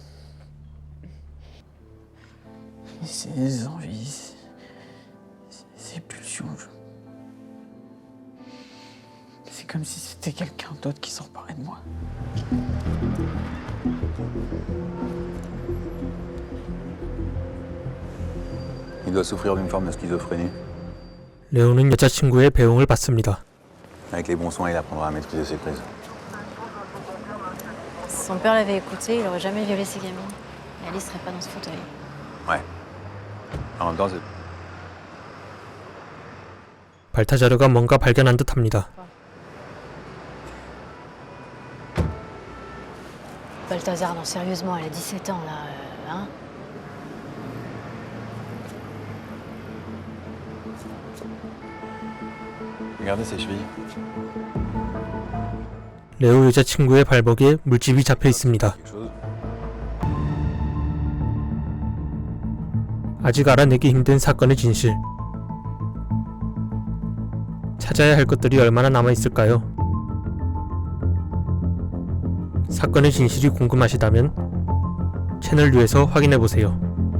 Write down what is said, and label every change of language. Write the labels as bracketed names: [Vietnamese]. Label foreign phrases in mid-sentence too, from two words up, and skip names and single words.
[French] Ces envies, ces pulsions. C'est comme si c'était quelqu'un d'autre qui s'emparait de moi. Il doit souffrir d'une forme de schizophrénie. [Korean] 레오는 여자친구의 배웅을 받습니다. [French] Avec les bons soins, il apprendra à maîtriser ses crises. Si son père l'avait écouté, il aurait jamais violé ses gamines. Et Alice serait pas dans ce fauteuil. Ouais. En même temps, c'est... [Korean] 발타자르가 뭔가 발견한 듯합니다. [French] Balthazar, non, sérieusement, elle a 17 ans, là, hein? Regardez ses chevilles. [Korean] 레오 여자친구의 발목에 물집이 잡혀 있습니다. [French] Quelque chose. [Korean] 아직 알아내기 힘든 사건의 진실. 찾아야 할 것들이 얼마나 남아있을까요? 사건의 진실이 궁금하시다면 채널 U에서 확인해보세요.